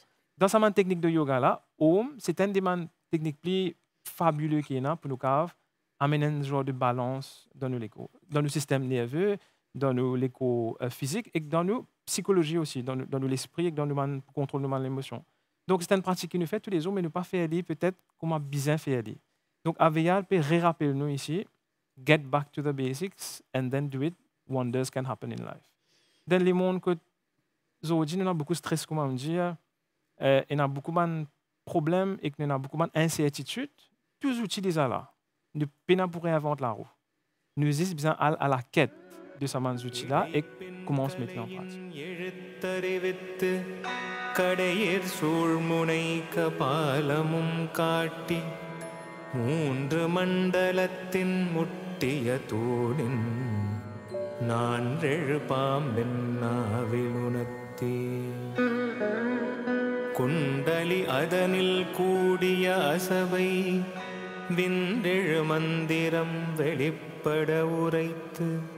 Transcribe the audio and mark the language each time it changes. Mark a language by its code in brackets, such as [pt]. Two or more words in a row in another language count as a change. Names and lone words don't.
[fr] Dans sa technique de yoga-là, Om, c'est une des techniques plus fabuleuses qu'il y a pour nous amener un genre de balance dans nos systèmes nerveux, dans nos l'éco physique et dans nos psychologie aussi, dans l'esprit et dans le contrôle de l'émotion. Donc, c'est une pratique qui nous fait tous les jours, mais nous pas faire peut-être comment bien faire. Donc, Aveyar peut rappeler nous ici, [en] get back to the basics and then do it, wonders can happen in life. [fr] Dans les mondes que aujourd'hui, nous avons beaucoup de stress, comment dire, et nous avons beaucoup de problèmes et nous avons beaucoup d'incertitudes, tous les outils déjà là. Nous ne pourrions inventer la roue. Nous sommes bien à la quête de ces outils-là et comment on se met en pratique. [ta] கடையிற் சூழ்முனை கபாலமும் காட்டி மூன்று மண்டலத்தின் முட்டிய தூணின் நான்றெழு பாம்பென் நாவிலுணர்த்தே குண்டலி அதனில் கூடிய அசபை வின்றெழு மந்திரம் வெளிப்பட உரைத்து